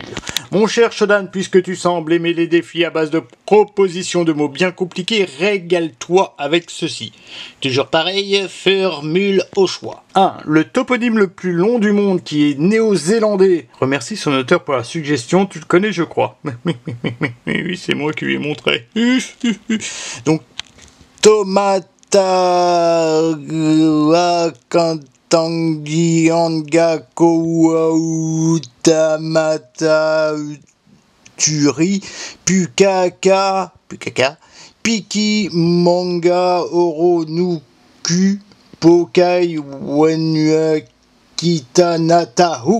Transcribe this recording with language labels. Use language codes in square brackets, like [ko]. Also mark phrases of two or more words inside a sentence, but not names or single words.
[fr] Mon cher Shodan, puisque tu sembles aimer les défis à base de propositions de mots bien compliqués, régale-toi avec ceci. Toujours pareil, formule au choix. 1. Le toponyme le plus long du monde qui est néo-zélandais. Remercie son auteur pour la suggestion, tu le connais je crois. Oui, c'est moi qui lui ai montré. Donc, Tomata... Tangi Angako Tamata Turi Pukaka Piki Manga Oro Nuku Pokai Wenua Kitanatahu